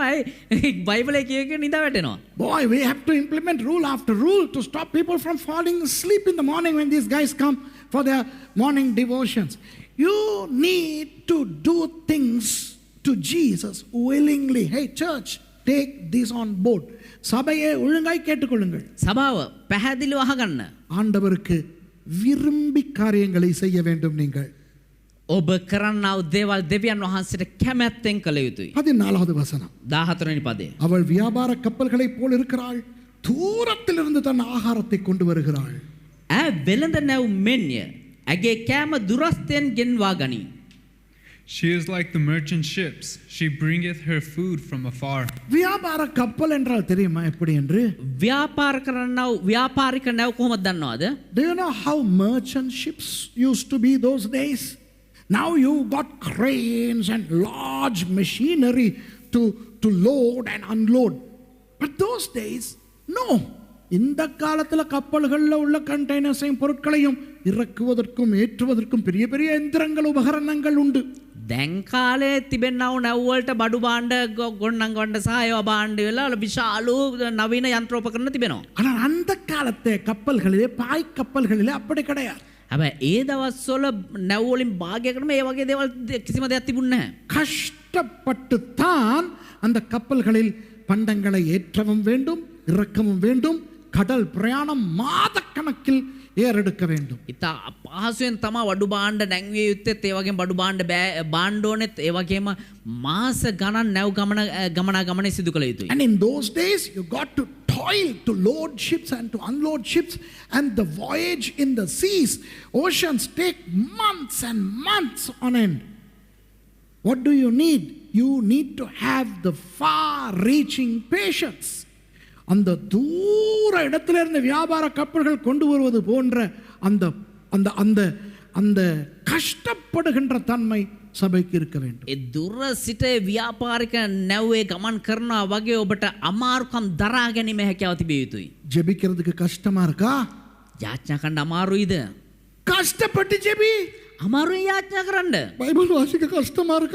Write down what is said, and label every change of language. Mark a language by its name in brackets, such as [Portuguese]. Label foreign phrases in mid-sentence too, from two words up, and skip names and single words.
[Sinhala] ඇයි බයිබලය කියක නිදා වැටෙනවා. [English] Boy, we have to implement rule after rule to stop people from falling asleep in the morning when these guys come for their morning devotions. You need to do things to Jesus willingly. Hey church, take this on board. [Tamil] சபையை ஒழுங்காய் கேட்டுக்கொள்ளுங்கள். [Sinhala] සභාව පැහැදිලිව අහගන්න. [Tamil] ஆண்டவருக்கு விரும்பி காரியங்களை செய்ய வேண்டும் நீங்கள். [Sinhala] ඔබ කරන්නා වූ දේවල් දෙවියන් වහන්සේට කැමැත්තෙන් කළ යුතුයි. [Tamil] 14வது வசனம். [Sinhala] 14 වෙනි පදය. [Tamil] அவள் வியாபார கப்பல்களைப் போல் இருக்கிறாள், தூரத்திலிருந்து தன் ஆகாரத்தை கொண்டு வருகிறாள். [Sinhala] ඈ වෙළඳ නැව් මෙන්ය. ඇගේ කෑම දුරස්තෙන් ගෙන්වා ගනී. [English] She is like the merchant ships. She bringeth her food from afar. [Tamil] வியாபார கப்பல் என்றால் தெரியுமா எப்படி என்று? [Sinhala] ව්‍යාපාර කරන්නා වූ ව්‍යාපාරික නැව් කොහොමද දන්නවද? [English] Do you know how merchant ships used to be those days? Now you got cranes and large machinery to load and unload. But those days, no. [Tamil] இந்த காலத்துல கப்பல்கள்ல உள்ள கண்டெய்னர்ஸையும் பொருட்களையும் இறக்குவதற்கும் ஏற்றுவதற்கும் பெரிய பெரிய எந்திரங்கள் உபகரணங்கள் உண்டு. [Sinhala] දැන් කාලේ තිබෙනා වූ නැව් වලට බඩු භාණ්ඩ ගොන්නංගවන්න සහ ඒවා භාණ්ඩ වෙලා විශාල නවීන යන්ත්‍රෝපකරණ තිබෙනවා. [Tamil] ஆனால் அந்த காலത്തെ கப்பல்களிலே பாய் கப்பல்களிலே அப்படி கிடையாது. [Sinhala] හැබැයි ඒ දවස්වල නැව් වලින් භාගයකටම ඒ වගේ දේවල් කිසිම දෙයක් තිබුණේ නැහැ. [Tamil] கஷ்டப்பட்டுத்தான் அந்த கப்பல்களில் பண்டங்களை ஏற்றவும் வேண்டும், இறக்கவும் வேண்டும். கடல் பிரயாணம் மாதக்கணக்கில் ஏறெடுக்க வேண்டும். [Sinhala] ඉතා අපහසුවෙන් තමයි වඩු භාණ්ඩ නැංවිය යුත්තේත් ඒ වගේම බඩු භාණ්ඩ භාණ්ඩ ඕනෙත් ඒ වගේම මාස ගණන් නැව් ගමනේ සිදු කළ යුතුයි. [English] And in those days you got to toil to load ships and to unload ships, and the voyage in the seas, oceans take months and months on end. What do you need? You need to have the far reaching patience. [Tamil] அந்த தூர இடத்துல இருந்து வியாபார கப்பல்கள் கொண்டு வருவது போன்ற அந்த அந்த அந்த அந்த கஷ்டப்படுகின்ற தன்மை சபைக்கு இருக்க வேண்டும். [Sinhala] ඒ දුර සිට ව්‍යාපාරික නැව්වේ ගමන් කරනවා වගේ ඔබට අමාරුකම් දරා ගැනීම හැකියාව තිබිය යුතුයි. [Tamil] ஜெபிக்கிறதுக்கு கஷ்டமா இருக்கா? [Sinhala] යාඥා කරන්න අමාරුයිද? [Tamil] கஷ்டப்பட்டு ஜெபி. [Sinhala] අමාරුයි යාඥා කරන්න. [Tamil] பைபிள் வாசிக்க கஷ்டமா இருக்கா?